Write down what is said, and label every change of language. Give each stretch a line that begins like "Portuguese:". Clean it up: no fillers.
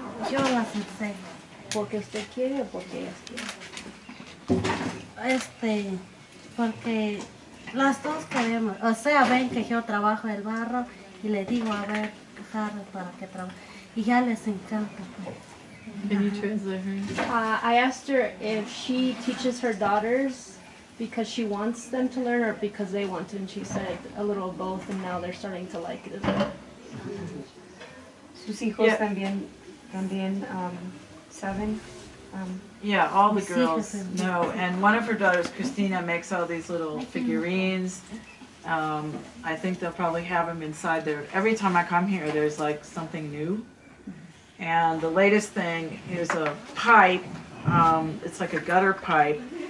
Spanish: Yo las enseño. ¿Porque usted quiere o porque ellas quieren? Porque las dos queremos. O sea, ven que yo trabajo el barro y le digo, a ver, para que trabaje. Y ya les encanta.
English: Can you translate her? I asked her if she teaches her daughters because she wants them to learn or because they want to, and she said a little of both, and now they're starting to like it as well.
Spanish: Sus hijos también saben.
English: Yeah, all the girls know. And one of her daughters, Christina, makes all these little figurines. I think they'll probably have them inside there. Every time I come here, there's like something new. And the latest thing is a pipe. It's like a gutter pipe.